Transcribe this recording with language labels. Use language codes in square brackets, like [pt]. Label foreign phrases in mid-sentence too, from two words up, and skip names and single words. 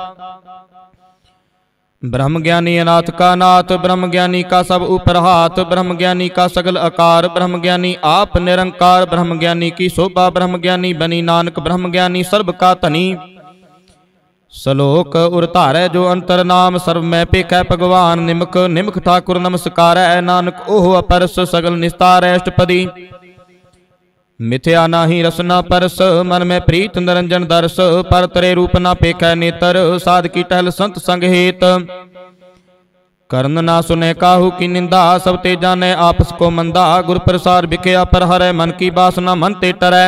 [hi] ब्रह्म ज्ञानी अनाथ का नाथ, ब्रह्म ज्ञानी का सब ऊपर हाथ, ब्रह्म ज्ञानी का सगल आकार, ब्रह्म ज्ञानी आप निरंकार, ब्रह्म ज्ञानी की शोभा ब्रह्म ज्ञानी बनी, नानक ब्रह्म ज्ञानी सर्ब का धनी। सलोक उर धारै जो अंतर नाम, सर्व मैं पेखै भगवान, निमक निमक ठाकुर नमस्कारै, नानक ओह अपरस सगल निस्तार। अष्टपदी। मिथ्या नाही रसना परस, मन में प्रीत निरंजन दर्श, पर तरे रूप ना पेखै नेतर, साध की टहल संत संग हेत। कर्ण ना सुने काहू की निंदा, सब ते जाने आपस को मंदा, गुर प्रसार बिखया पर हरै, मन की बासना मन ते टरै।